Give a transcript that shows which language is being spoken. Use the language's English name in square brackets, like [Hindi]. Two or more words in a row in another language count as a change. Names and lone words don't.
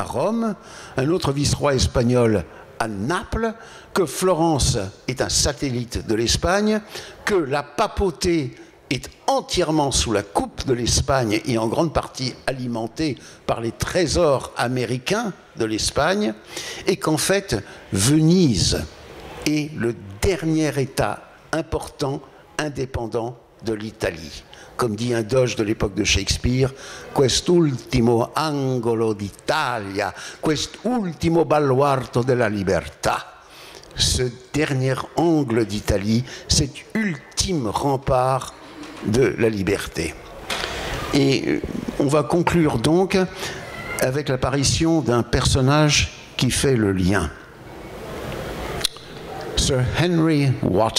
[French] Rome, un autre vice-roi espagnol à Naples, que Florence est un satellite de l'Espagne, que la papauté est entièrement sous la coupe de l'Espagne et en grande partie alimentée par les trésors américains de l'Espagne, et qu'en fait, Venise est le dernier État important, indépendant de l'Italie. Comme dit un doge de l'époque de Shakespeare, [Italian] quest'ultimo angolo d'Italia, quest'ultimo baluardo della libertà. [French] Ce dernier angle d'Italie, cet ultime rempart de la liberté. Et on va conclure donc avec l'apparition d'un personnage qui fait le lien. Sir Henry Wotton.